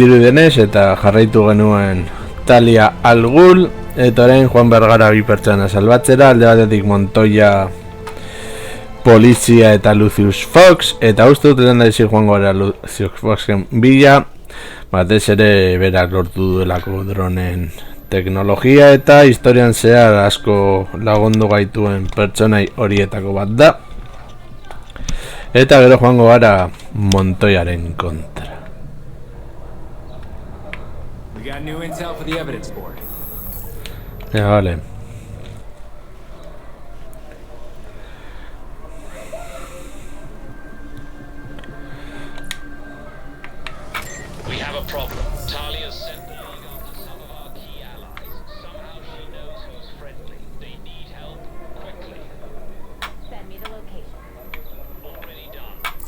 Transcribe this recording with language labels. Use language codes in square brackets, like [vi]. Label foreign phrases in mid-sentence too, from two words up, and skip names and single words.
[eu] dirudenez eta jarraitu genuen Talia al Ghul eta orain Juan Bergara bi pertsona salbatzera, alde batetik Montoya polizia eta Lucius Fox, eta uste dut lehen daizik joango gara Lucius Foxen bila, batez ere berak lortu duelako dronen teknologia eta historian zehar asko lagundu gaituen pertsonai horietako bat da. Eta gero joango gara Montoyaren kontra. [en] We got new intel for the evidence board. Vale. We have a problem. Talia sent the lead after some of our key allies. Somehow she knows who's friendly. They need help quickly. Send me the location. Already done.